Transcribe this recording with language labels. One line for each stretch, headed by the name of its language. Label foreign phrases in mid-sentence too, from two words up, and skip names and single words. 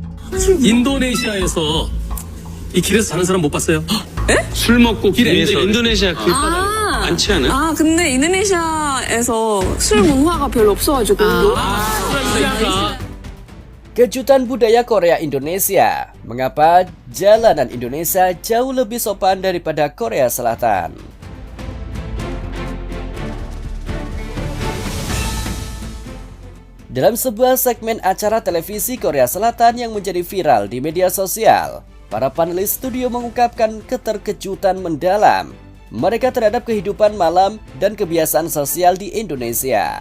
Korean: 인도네시아에서 이 길에서 자는 사람 못 봤어요? 술 먹고 길에서 인도네시아 길바닥에 많지 않아요? 아, 근데 인도네시아에서 술 문화가 별로 없어가지고. 그러니까
Indonesian: Kejutan budaya Korea Indonesia. Mengapa jalanan Indonesia jauh lebih sopan daripada Korea Selatan? Dalam sebuah segmen acara televisi Korea Selatan yang menjadi viral di media sosial, para panelis studio mengungkapkan keterkejutan mendalam mereka terhadap kehidupan malam dan kebiasaan sosial di Indonesia.